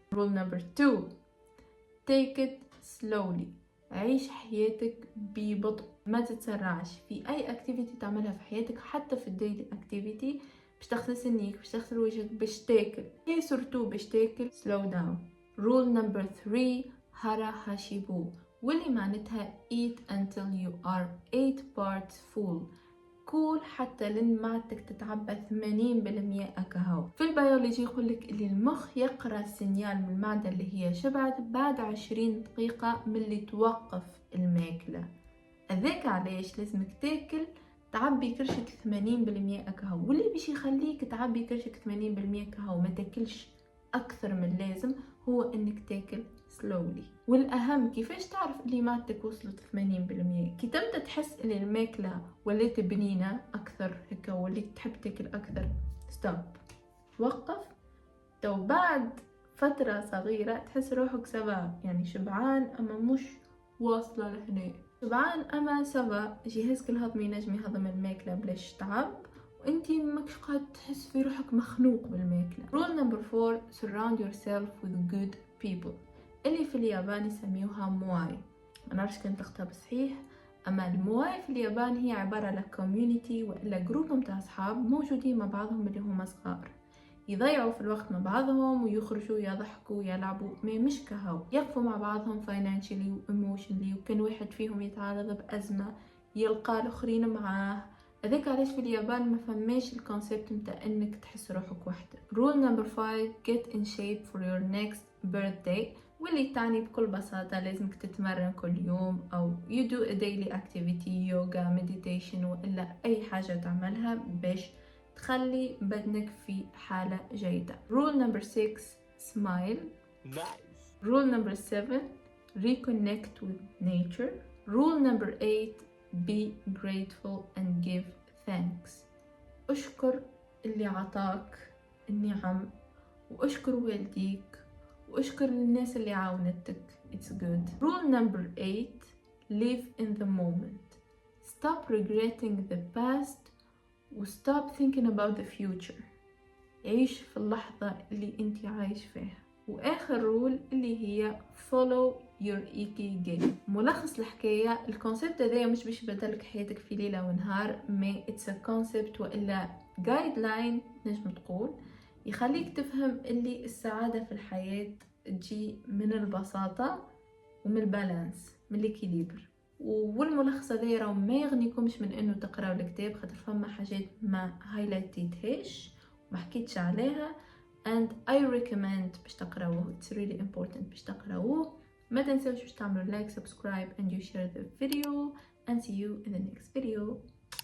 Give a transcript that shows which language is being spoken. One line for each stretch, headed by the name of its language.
English: rule number 2 take it slowly
Arabic: عيش حياتك ببطء، ما تتسرعش في اي اكتيفيتي تعملها في حياتك، حتى في الديلي اكتيفيتي. باش تغسل سنيك، باش تغسل وجهك، باش تاكل، هي سورتو باش تاكل
English: slow down. rule number 3 hara hashibu
Arabic: واللي معناتها
English: eat until you are 8 parts full.
Arabic: كول حتى لين معدتك تتعبى 80% أكهو. في البيولوجي يقولك اللي المخ يقرأ سينيال من المعدة اللي هي شبعت بعد 20 دقيقة من اللي توقف الماكلة. هذاك علاش لازمك تاكل تعبي كرشك 80% أكهو. واللي باش يخليك تعبي كرشك 80% أكهو ما تاكلش أكثر من اللازم هو إنك تاكل slowly. والأهم كيفاش تعرف اللي معدتك وصلت 80%؟ كي تبدأ تحس إن الماكلة ولات بنينة أكثر هكا وليت تحب تاكل أكثر، ستوب، وقف. تو بعد فترة صغيرة تحس روحك سوا، يعني شبعان أما مش واصلة لهنا، شبعان أما سوا جهازك الهضمي ينجم يهضم الماكلة بلاش تعب، وانتي ماكش قاعد تحس في روحك مخنوق بالماكلة.
English: rule number 4 surround yourself with good people
Arabic: اللي في اليابان يسميوها مواي. ما نعرفش كان تختار صحيح، اما المواي في اليابان هي عبارة على كوميونيتي والا جروب متاع اصحاب موجودين مع بعضهم اللي هما صغار، يضيعوا في الوقت مع بعضهم ويخرجوا يضحكوا يلعبوا، ما مش كهو يقفوا مع بعضهم financially و emotionally. وكان واحد فيهم يتعرض بأزمة يلقى الاخرين معاه. هذاك علاش في اليابان ما فماش الكونسيبت متاع انك تحس روحك وحدك.
English: rule number 5 get in shape for your next birthday
Arabic: واللي تعني بكل بساطة لازمك تتمرن كل يوم أو
English: you do a daily activity yoga meditation
Arabic: وإلا أي حاجة تعملها باش تخلي بدنك في حالة جيدة.
English: rule number 6 smile. nice. rule number 7 reconnect with nature. rule number 8 be grateful and give thanks.
Arabic: أشكر اللي عطاك النعم وأشكر والديك وأشكر الناس اللي عاونتك.
English: It's good. rule number 8 live in the moment. Stop regretting the past و stop thinking about the future.
Arabic: عيش في اللحظة اللي انت عايش فيها. وآخر رول اللي هي
English: follow your ikigai.
Arabic: ملخص الحكاية، الكونسيبت هذا مش باش يبدلك حياتك في ليلة ونهار، ما
English: it's a concept
Arabic: وإلا guideline نجم تقول يخليك تفهم اللي السعادة في الحياة تجي من البساطة ومن البالانس، من الإكيليبر. والملخص هذا راه ما يغنيكمش من انه تقراو الكتاب خاطر فما حاجات ما هايلايتيتهاش وما حكيتش عليها
English: and I recommend
Arabic: باش تقراوه.
English: it's really important
Arabic: باش تقراوه. ما تنسوش باش تعملوا
English: like, subscribe and you share the video and see you in the next video.